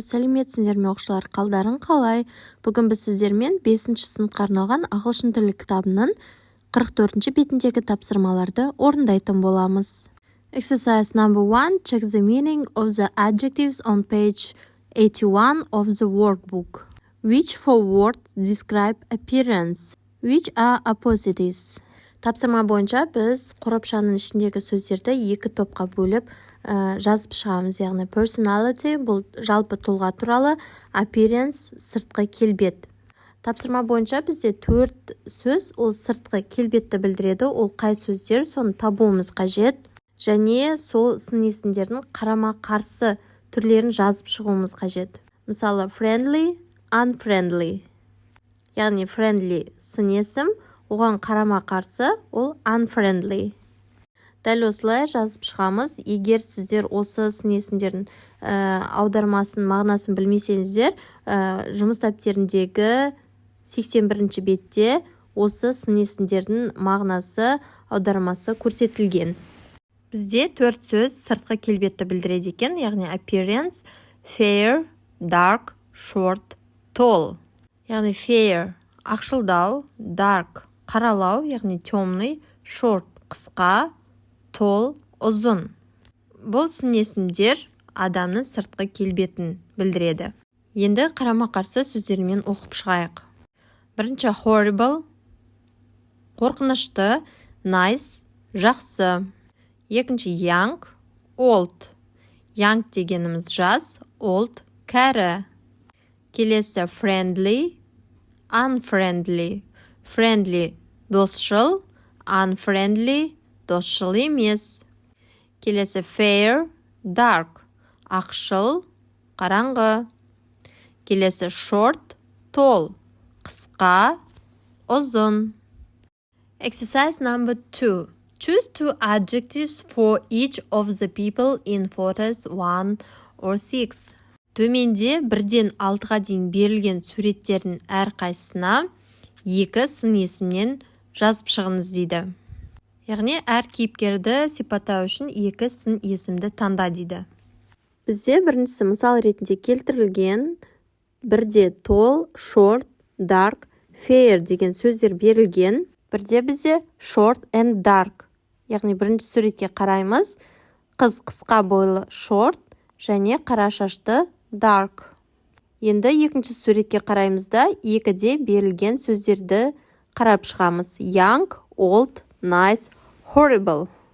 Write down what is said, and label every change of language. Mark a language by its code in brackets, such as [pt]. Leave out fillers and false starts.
[kk] Сәлеметсіңдер ме оқушылар, қалдарың қалай? Бүгін біз сіздермен 5-ші сыныпқа арналған ағылшын тілі кітабының 44-ші бетіндегі тапсырмаларды орындайтын боламыз. [en] Exercise number 1. Check the meaning of the adjectives on page 81 of the workbook. Which four words describe appearance? Which are opposites? [kk] Тапсырма бойынша біз қорапшаның ішіндегі сөздерді екі топқа бөліп жазып шығамыз. Яғни personality бұл жалпы тұлға туралы, appearance сыртқы келбет. Тапсырма бойынша бізде 4 сөз, ол сыртқы келбетті білдіреді. Ол қай сөздер, соны табуымыз қажет. Және сол сын есімдердің қарама-қарсы түрлерін жазып шығуымыз қажет. Мысалы friendly, unfriendly. Яғни friendly сын есім, оған қарама-қарсы ол unfriendly. Дәл осылай жазып шығамыз. Егер сіздер осы сын есімдердің аудармасын, мағынасын білмесеңіздер, жұмыс дәптеріндегі 81-ші бетте осы сын есімдердің мағынасы, аудармасы көрсетілген. Бізде 4 сөз сыртқы келбетті білдіреді екен, яғни appearance, fair, dark, short, tall. Яғни fair ақшылдау, dark қаралау, яғни темный, short қысқа, tall ұзын. Бұл сын есімдер адамның сыртқы келбетін білдіреді. Енді қарама-қарсы сөздермен оқып шығайық. Бірінші horrible, қорқынышты, nice, жақсы. Екінші young, old. Young дегеніміз жас, old кәрі. Келесі friendly, unfriendly. Friendly досшыл, unfriendly досшыл емес. Келесі fair, dark. Ақшыл, қараңғы. Келесі short, tall. Қысқа, ұзын. [en] Exercise number 2. Choose 2 adjectives for each of the people in photos 1 or 6. [kk] Төменде 1-ден 6-ға дейін берілген суреттердің әрқайсысына 2 сын есімнен жазып шығыңыз дейді. Яғни әр кейіпкерді сипаттау үшін 2 сын есімді таңда дейді. Бізде біріншісі мысал ретінде келтірілген 1-де tall, short, dark, fair деген сөздер берілген. 1-де бізде short and dark. Яғни бірінші суретке қараймыз. Қыз қысқа бойлы short және қара шашты dark. Енді екінші суретке қараймыз да 2-де берілген сөздерді қарап шығамыз. [en] Young, old, nice, horrible.